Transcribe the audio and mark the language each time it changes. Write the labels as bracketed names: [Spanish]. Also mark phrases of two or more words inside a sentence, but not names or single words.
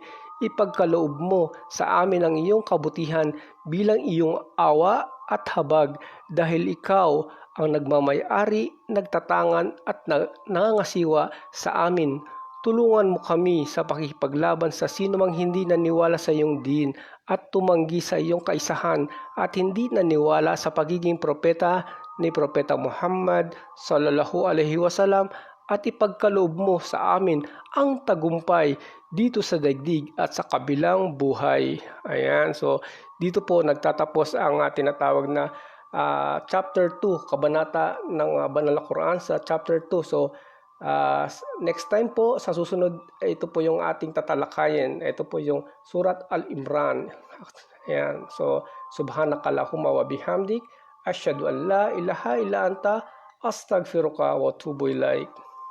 [Filipino] Ipagkaloob mo sa amin ang iyong kabutihan bilang iyong awa at habag, dahil ikaw ang nagmamay-ari, nagtatangan at nangangasiwa sa amin. Tulungan mo kami sa pakikipaglaban sa sinumang hindi naniwala sa iyong din at tumanggi sa iyong kaisahan at hindi naniwala sa pagiging propeta ni Propeta Muhammad [Arabic] صلى الله عليه وسلم, [Filipino] at ipagkaloob mo sa amin ang tagumpay dito sa daigdig at sa kabilang buhay. Ayan, so dito po nagtatapos ang tinatawag na chapter 2, kabanata ng banal na Quran sa chapter 2. So, next time po, sa susunod, ito po yung ating tatalakayin. Ito po yung Surat Al-Imran. Ayan, so, [Arabic] سبحانك اللهم وبحمدك، أشهد أن لا إله إلا أنت، أستغفرك وأتوب إليك.